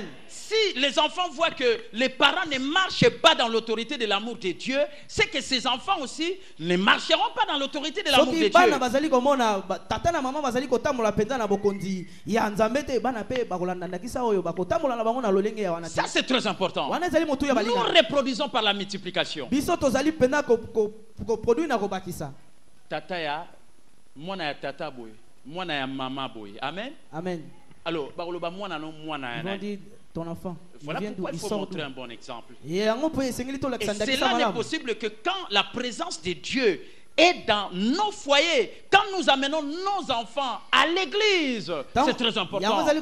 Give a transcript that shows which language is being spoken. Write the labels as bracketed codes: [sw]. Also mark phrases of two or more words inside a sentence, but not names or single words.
[fr] Si les enfants voient que les parents ne marchent pas dans l'autorité de l'amour de Dieu, c'est que ces enfants aussi ne marcheront pas dans l'autorité de l'amour de Dieu. Ça c'est très important. Nous reproduisons par la multiplication. [ln] Tata ya mwana ya tata boy, mwana ya mama boy. [fr] Amen. Amen. Alors, ton enfant. Voilà pourquoi il faut montrer un bon exemple. Et cela n'est possible que quand la présence de Dieu est dans nos foyers, quand nous amenons nos enfants à l'église, c'est très important.